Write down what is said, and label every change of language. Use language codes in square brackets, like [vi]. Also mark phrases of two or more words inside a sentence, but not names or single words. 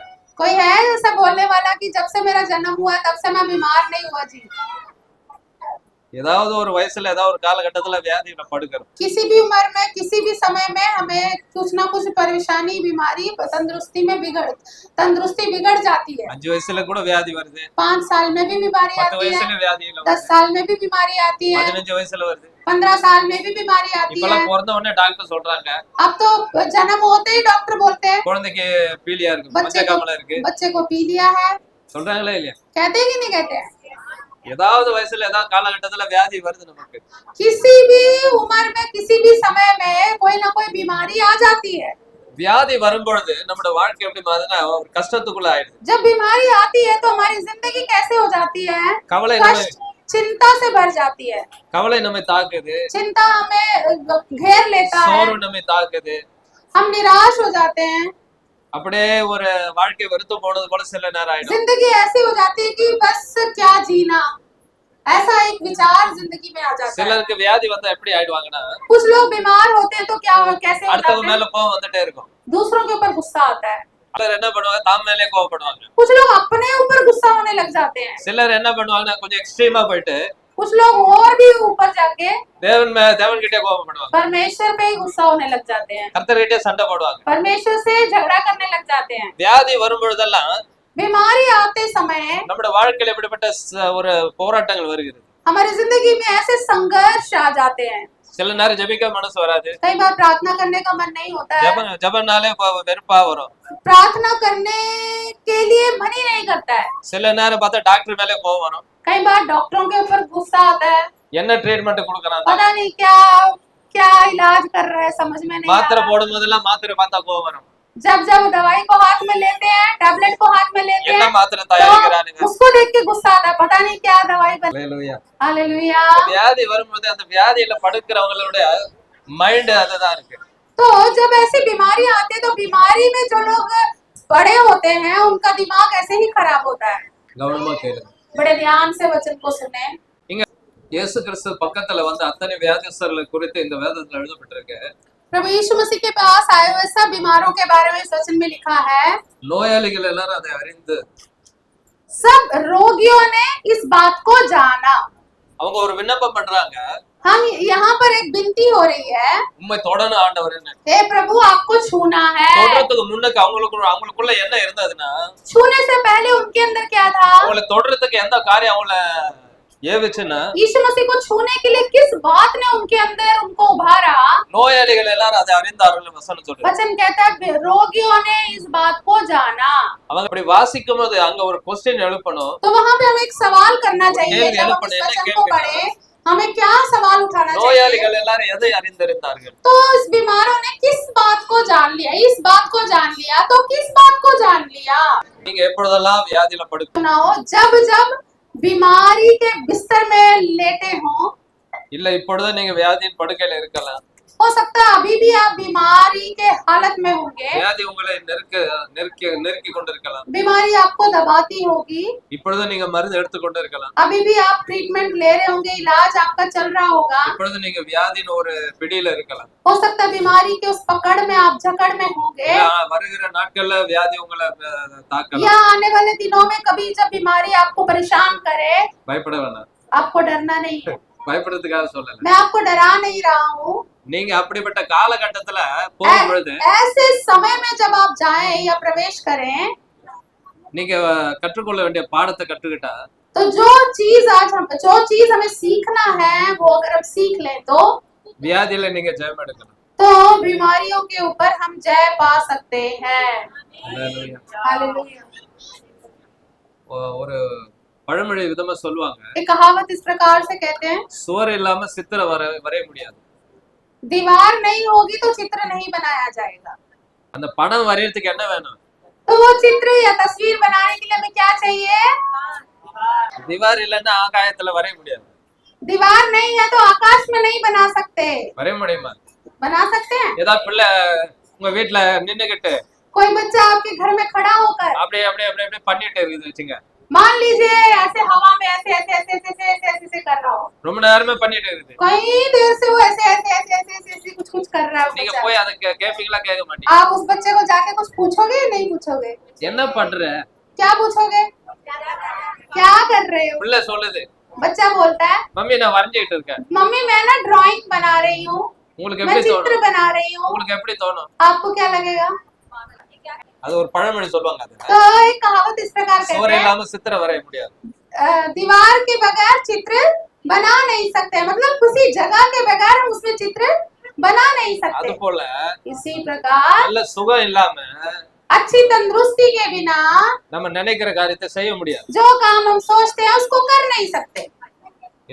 [hi] कोई है ऐसा बोलने वाला कि जब से मेरा जन्म हुआ तब से मैं बीमार नहीं हुआ? जी, [ta] ஏதாவது ஒரு வயசுல ஏதாவது ஒரு காலகட்டத்துல வியாதியில படுக்கிறோம். [hi] किसी भी उम्र में, किसी भी समय में हमें कुछ ना कुछ परेशानी, बीमारी, तंदुरुस्ती बिगड़ जाती है। [ta] 5 வயசுல கூட வியாதி வருது, [hi] 5 साल में भी बीमारी 10 आती है, [ta] வயசுல வியாதியில 10 வருது, [hi] साल में भी बीमारी आती है, [ta] 15 வயசுல வருது. [hi] 15 साल में भी बीमारी आती है। [ta] இப்பெல்லாம் பிறந்த உடனே டாக்டர் சொல்றாங்க [hi] अब तो जन्म होते ही डॉक्टर बोलते हैं [ta] குழந்தைக்கு பீலியா இருக்கு, [hi] बच्चे [ta] மஞ்சள் காமலை இருக்கு, [hi] बच्चे को पी लिया है। [ta] சொல்றாங்களா இல்லையா? [hi] कहते हैं कि नहीं कहते हैं? [ta] ஏதாவது வயசுல ஏதாவது காலகட்டத்துல வியாதி வருது நமக்கு. [hi] किसी भी उम्र में, किसी भी समय में कोई ना कोई बीमारी आ जाती है। [ta] வியாதி வரும்பொழுது நம்மளோட வாழ்க்கை எப்படி மாறுதுன்னா ஒரு கஷ்டத்துக்குள்ள ஆயிடுது. [hi] जब बीमारी आती है तो हमारी जिंदगी कैसे हो जाती है? [ta] கவலை [hi] कष्ट, चिंता से भर जाती है। [ta] கவலை நம்மை தாக்குது, [hi] चिंता हमें घेर लेता है, [ta] சோர்வு நம்மை தாக்குது. [hi] हम निराश हो जाते हैं, [ta] அப்படியே ஒரு வாழ்க்கை வெறுத்து போனது போல சில நேரம் ஆயிடும். [hi] जिंदगी ऐसी हो जाती है कि बस क्या जीना, ऐसा एक विचार जिंदगी में आ जाता है। [ta] சிலருக்கு வியாதி வந்தா எப்படி ஆயிடுவாங்கன்னா [hi] कुछ लोग बीमार होते हैं तो क्या कैसे हो [ta] அடுத்தவங்க [hi] जाते हैं? [ta] மேல கோவம் வந்துட்டே இருக்கும். [hi] दूसरों के ऊपर गुस्सा आता है। [ta] சிலர் என்ன பண்ணுவாங்க, தாம் மேலே கோவப்படுவாங்க. [hi] कुछ लोग अपने ऊपर गुस्सा होने लग जाते हैं। [ta] சிலர் என்ன பண்ணுவாங்கன்னா கொஞ்சம் எக்ஸ்ட்ரீமா போயிட்டு [hi] कुछ लोग और भी ऊपर जाके [ta] தேவன் கிட்டே கோவப்படுவாங்க. [hi] परमेश्वर पे ही गुस्सा होने लग जाते हैं। [ta] கர்த்தர் கிட்டே சண்டை போடுவாங்க. [hi] परमेश्वर से झगड़ा करने लग जाते हैं। [ta] வியாதி வரும்பொழுதெல்லாம் [hi] बीमारी आते समय [ta] நம்முடைய வாழ்க்கையில இப்படிப்பட்ட ஒரு போராட்டங்கள் வருகிறது. [hi] हमारी जिंदगी में ऐसे संघर्ष आ जाते हैं। [ta] சில நேரம் ஜெபிக்க மனசு வராது. [hi] कई बार प्रार्थना करने का मन नहीं होता है। [ta] ஜெபனாலே வெறுப்பா வரும். [hi] प्रार्थना करने के लिए मन ही नहीं करता है। [ta] சில நேரம் பார்த்தா டாக்டர் மேலே கோவம் வரும். [hi] कई बार डॉक्टरों के ऊपर गुस्सा आता है। [ta] என்ன ட்ரீட்மெண்ட் கொடுக்கறாங்க, [hi] पता नहीं क्या क्या इलाज कर रहा है, समझ में नहीं आ [ta] மாத்திரை [hi] रहा। [ta] போடும்போதெல்லாம் மாத்திரை பார்த்தா கோவம் வரும். [hi] जब जब दवाई को हाथ में लेते हैं, टैबलेट को हाथ में लेते [ta] என்ன [hi] हैं, [ta] மாத்திரை [hi] तो [ta] தயாரிக்கிறானுங்க. [hi] उसको देख के गुस्सा आता है, पता नहीं क्या दवाई बन। [ta] ஹalleluya. [hi] हालेलुया। [ta] வியாதி வரும்போது அந்த வியாதியில படுக்கிறவங்களோட மைண்ட் அதுதான் இருக்கு. [hi] तो जब ऐसी बीमारी आती है तो बीमारी में जो लोग बड़े होते हैं उनका दिमाग ऐसे ही खराब होता है। [ta] கவனமா கேளுங்க. [hi] बड़े ध्यान से वचन को सुने। [ta] இங்க இயேசு கிறிஸ்து பக்கத்துல வந்து அத்தனை வியாதிஸ்தர்களை குறித்து இந்த வேதத்துல எழுதப்பட்டிருக்கு. [hi] प्रभु यीशु मसीह के पास आए हुए सब बीमारों के बारे में इस वचन में लिखा है। [ta] நோயாளிகள் எல்லாரும் அதை அறிந்து [hi] सब रोगियों ने इस बात को जाना। [ta] அவங்க ஒரு விண்ணப்பம் பண்றாங்க, [hi] हम यहाँ पर एक विनती हो रही है, [ta] உம்மை தொடணும் ஆண்டவரே. [hi] हे प्रभु आपको छूना है। [ta] தொடறதுக்கு முன்னுக்கு அவங்களுக்குள்ள என்ன இருந்ததுன்னா, [hi] छूने से पहले उनके अंदर क्या था? [ta] அவங்கள தொடறதுக்கு எந்த காரியம் அவங்கள ஏவிச்சுன்னா, [hi] यीशु मसीह को छूने के लिए किस बात ने उनके अंदर उनको उभारा? [ta] நோயாளிகள் எல்லாரும் அதை அறிந்தார்கள் வசனம் சொல்லுது. [hi] वचन कहता है रोगियों ने इस बात को जाना। [ta] அவங்க அப்படி வாசிக்கும் போது அங்க ஒரு क्वेश्चन எழுப்பணும். [hi] तो वहां पे हमें एक सवाल करना चाहिए। [ta] கேள்வி [hi] जब हम [ta] எழுப்பணும், [hi] इस [ta] என்ன [hi] वचन को [ta] கேள்வி? [hi] पढ़े हमें क्या सवाल उठाना चाहिए? [ta] நோயாளிகள் எல்லாரும் எதை அறிந்திருந்தார்கள்? [hi] तो इस बीमारों ने किस बात को जान लिया? इस बात को जान लिया तो किस बात को जान लिया? [ta] நீங்க எப்பொழுதெல்லாம் வியாதியில படுக்க [hi] ना हो जब जब बीमारी के बिस्तर में लेटे हो, [ta] இல்ல இப்பொழுது நீங்க வியாதியின் படுக்கையில இருக்கலாம். [hi] हो सकता है अभी भी आप बीमारी के हालत में होंगे। [ta] வியாதி உங்களை நெருக்கி கொண்டிருக்கலாம். [hi] बीमारी आपको दबाती होगी। [ta] இப்பொழுது நீங்க மருந்து எடுத்துக்கொண்டு இருக்கலாம். [hi] अभी भी आप ट्रीटमेंट ले रहे होंगे, इलाज आपका चल रहा होगा। [ta] இப்பொழுது நீங்க வியாதியின் ஒரு பிடியில இருக்கலாம். [hi] हो सकता है बीमारी के उस पकड़ में आप जकड़ में होंगे। [ta] வருகிற நாட்கள்ல வியாதி உங்களை தாக்கலாம். [hi] या आने वाले दिनों में कभी जब बीमारी आपको परेशान करे, [ta] பயப்பட வேணாம். [hi] आपको डरना नहीं है। [ta] பயப்படுறதுக்காக சொல்லல. [hi] मैं आपको डरा नहीं रहा हूँ। [ta] நீங்க அப்படிப்பட்ட காலகட்டத்துல போகும்பொழுது [hi] ऐसे समय में जब आप जाएं या प्रवेश करें, [ta] நீங்க கற்றுக்கொள்ள வேண்டிய பாடத்தை கற்றுக்கிட்டா [hi] तो जो चीज हमें सीखना है वो अगर हम सीख लें तो [ta] வியாதியில நீங்க ஜெயம் எடுக்கலாம். [hi] बीमारियों के ऊपर हम जय पा सकते हैं। [ta] Hallelujah. [hi] हालेलुया। [ta] ஒரு பழமொழி விதமா சொல்லுவாங்க, [hi] एक कहावत इस प्रकार से कहते हैं, [ta] சுவர் இல்லாம சித்திரம் வரைய முடியாது. [hi] दीवार नहीं होगी तो चित्र नहीं बनाया जाएगा। [ta] அந்த படம் வரையறதுக்கு என்ன வேணும்? [hi] तो वो चित्र या तस्वीर बनाने के लिए हमें क्या चाहिए? [ta] दीवार இல்லன்னா ஆகாயத்துல வரைய முடியாது. [hi] दीवार नहीं है तो आकाश में नहीं बना सकते। [ta] வரைய முடியுமா? [hi] बना सकते हैं। [ta] ஏதாவது பிள்ளை உங்க வீட்டுல நின்னுகிட்டு [hi] कोई बच्चा आपके घर में खड़ा होकर [ta] அப்படியே அப்படியே அப்படியே அப்படியே பண்ணிட்டு இருக்குது வச்சுங்க, [hi] मान लीजिए ऐसे हवा में ऐसे ऐसे ऐसे ऐसे ऐसे ऐसे ऐसे ऐसे कर रहा हो, [ta] ரொம்ப நேரமே பண்ணிட்டு இருக்குது. [hi] कई देर से वो ऐसे ऐसे ऐसे ऐसे ऐसे ऐसे कुछ कुछ कर रहा है वो [ta] நீங்க [hi] बच्चा। [ta] போய் அதை கேப்பீங்களா? கேட்க மாட்டீங்க. [hi] आप उस बच्चे को जाके कुछ पूछोगे या नहीं पूछोगे? [ta] என்ன பண்ற? [hi] क्या पूछोगे? क्या कर रहे हो? [ta] பிள்ளை சொல்லுது, [hi] बच्चा बोलता है, [ta] மம்மி நான் வரைஞ்சிட்டு இருக்கேன். [hi] मम्मी मैं ना ड्राइंग बना रही हूँ, [ta] உங்களுக்கு [hi] मैं [ta] எப்படி [hi] चित्र [ta] தோணும்? [hi] बना रही हूँ। [ta] உங்களுக்கு எப்படி தோணும்? [hi] आपको क्या लगेगा? [ta] அது ஒரு பழமொழி சொல்லுவாங்க, அது [hi] तो एक कहावत इस प्रकार [ta] சுவர் [hi] कहते हैं, [ta] இல்லாம சித்திரம் வரைய முடியாது. [hi] दीवार के बगैर चित्र बना नहीं सकते, मतलब किसी जगह के बगैर हम उसमें चित्र बना नहीं [ta] அது [hi] सकते। [ta] போல [hi] इसी प्रकार [ta] நல்ல சுகம் இல்லாம [hi] अच्छी तंदुरुस्ती के बिना [ta] நம்ம நினைக்கிற காரியத்தை செய்ய முடியாது. [hi] जो काम हम सोचते हैं उसको कर नहीं सकते, है